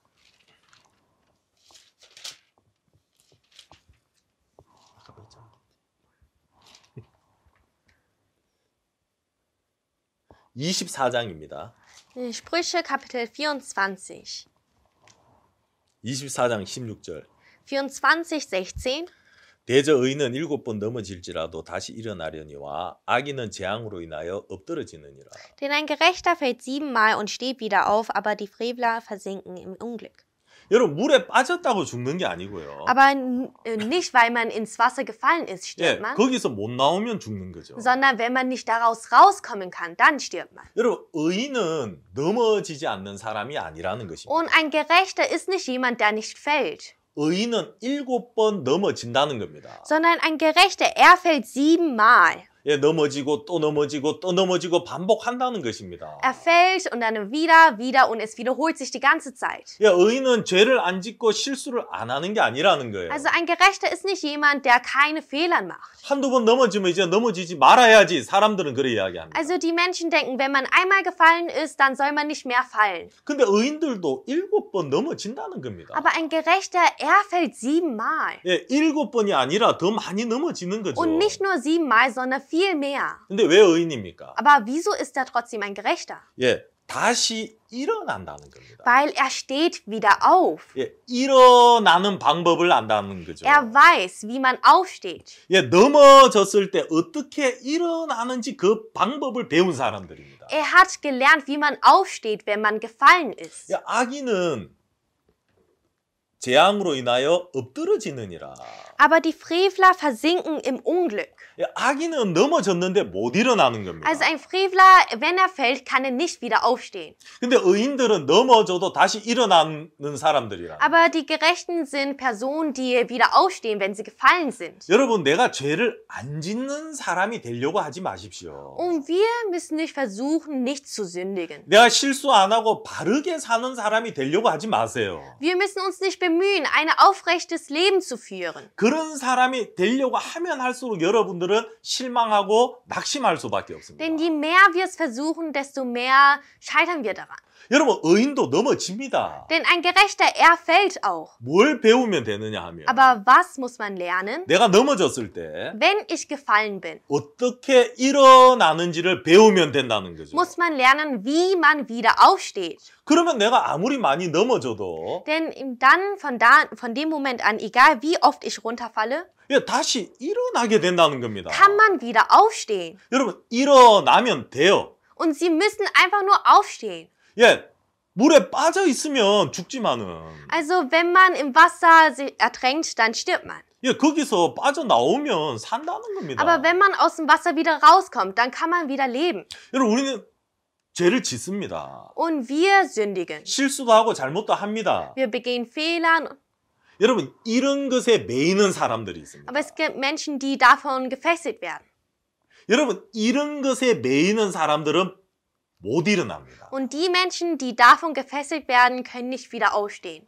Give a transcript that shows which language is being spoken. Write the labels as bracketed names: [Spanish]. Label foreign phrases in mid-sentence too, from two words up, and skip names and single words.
[Korean] (24장입니다) [German] Sprüche Kapitel 24. [Korean] 24장 16절 [German] 24, 16. [Korean] 대저 의인은 7번 넘어질지라도 다시 일어나려니와 악인은 재앙으로 인하여 엎드러지느니라. [German] Denn ein Gerechter fällt 7-mal und steht wieder auf, aber die Frevler versinken im Unglück. [Korean] 여러분 물에 빠졌다고 죽는 게 아니고요. [German] Aber nicht, weil man ins Wasser gefallen ist, [Korean] 예, [German] stirbt man, [Korean] 거기서 못 나오면 죽는 거죠. [German] sondern wenn man nicht daraus rauskommen kann, dann stirbt man. [Korean] 여러분 의인은 넘어지지 않는 사람이 아니라는 것입니다. [German] Und ein Gerechter ist nicht jemand, der nicht fällt, [Korean] 의인은 7번 넘어진다는 겁니다. [German] sondern ein Gerechter, er fällt 7-mal. [Korean] 예, 넘어지고 또 넘어지고 또 넘어지고 반복한다는 것입니다. [German] Er fällt und dann wieder und es wiederholt sich die ganze Zeit. [Korean] 예, 의인은 죄를 안 짓고 실수를 안 하는 게 아니라는 거예요. [German] Also ein Gerechter ist nicht jemand, der keine Fehler macht. [Korean] 한두 번 넘어지면 이제 넘어지지 말아야지 사람들은 그래 이야기합니다. [German] Also die Menschen denken, wenn man einmal gefallen ist, dann soll man nicht mehr fallen. [Korean] 근데 의인들도 7번 넘어진다는 겁니다. [German] Aber ein Gerechter, er fällt 7-mal. [Korean] 예, 7번이 아니라 더 많이 넘어지는 거죠. [German] Und nicht nur 7-mal, sondern viel mehr. [Korean] 근데 왜 의인입니까? [German] Aber wieso ist er trotzdem ein Gerechter? [Korean] 예, 다시 일어난다는 겁니다. [German] Weil er steht wieder auf. [Korean] 예, 일어나는 방법을 안다는 거죠. [German] Er weiß, wie man aufsteht. [Korean] 예, 넘어졌을 때 어떻게 일어나는지 그 방법을 배운 사람들입니다. [German] Er hat gelernt, wie man aufsteht, wenn man gefallen ist. [Korean] 예, 악인은 재앙으로 인하여 엎드러지느니라. [German] Aber die Frevler versinken im Unglück. [Korean] 예, 악인은 넘어졌는데 못 일어나는 겁니다. [German] Also ein Frevler, wenn er fällt, kann er nicht wieder aufstehen. [Korean] 근데 의인들은 넘어져도 다시 일어나는 사람들이라. [German] Aber die Gerechten sind Personen, die wieder aufstehen, wenn sie gefallen sind. [Korean] 여러분, 내가 죄를 안 짓는 사람이 되려고 하지 마십시오. [German] Und wir müssen nicht versuchen, nicht zu sündigen. [Korean] 내가 실수 안 하고 바르게 사는 사람이 되려고 하지 마세요. [German] Wir müssen uns nicht bemühen, ein aufrechtes Leben zu führen. [Korean] 그런 사람이 되려고 하면 할수록 여러분들은 실망하고 낙심할 수밖에 없습니다. [German] Denn je mehr wir es versuchen, desto mehr scheitern wir daran. [Korean] 여러분, 의인도 넘어집니다. [German] Denn ein Gerechter, er fällt auch. [Korean] 뭘 배우면 되느냐 하면 [German] Aber was muss man lernen? [Korean] 내가 넘어졌을 때 [German] Wenn ich gefallen bin, [Korean] 어떻게 일어나는지를 배우면 된다는 거죠. [German] muss man lernen, wie man wieder aufsteht. [Korean] 그러면 내가 아무리 많이 넘어져도 [German] Denn dann, von dem Moment an, egal wie oft ich runterfalle, [Korean] 예, 다시 일어나게 된다는 겁니다. [German] kann man wieder aufstehen. [Korean] 여러분, 일어나면 돼요. [German] Und sie müssen einfach nur aufstehen. [Korean] 예, 물에 빠져 있으면 죽지만은 [German] Also wenn man im Wasser sich ertränkt, dann stirbt man. [Korean] 예, 거기서 빠져나오면 산다는 겁니다. [German] Aber wenn man aus dem Wasser wieder rauskommt, dann kann man wieder leben. [Korean] 여러분, 우리는 죄를 짓습니다. [German] Und wir sündigen. [Korean] 실수도 하고 잘못도 합니다. [German] Wir begehen Fehler. [Korean] 여러분, 이런 것에 매이는 사람들이 있습니다. [German] Aber es gibt Menschen, die davon gefesselt werden. [Korean] 여러분, 이런 것에 매이는 사람들은 못 일어납니다. [German] Und die Menschen, die davon gefesselt werden, können nicht wieder aufstehen.